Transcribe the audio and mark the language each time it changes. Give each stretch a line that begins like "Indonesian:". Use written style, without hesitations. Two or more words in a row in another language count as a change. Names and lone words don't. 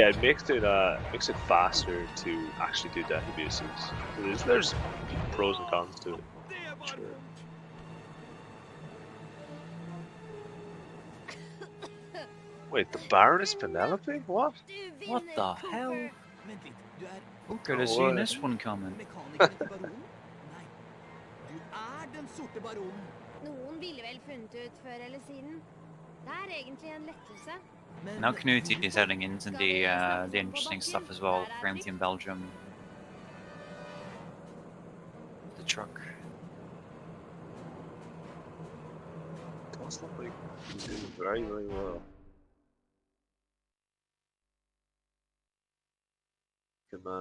English: yeah, it makes it faster to actually do death abuses. So there's pros and cons to it. Sure. Wait, the Baroness Penelope? What? What the hell?
Norwegian: Vent litt, du er
English: Who could have Oh, seen what? this one coming?
Norwegian: mekanikeren til baronen? Nei, du er den sorte baronen? Noen ville vel funnet ut før eller siden. Det er egentlig en lettelse.
English: Now Knut is heading into the interesting stuff as well. Graham Team Belgium. The truck. Does look like he's doing very, very well. Good man.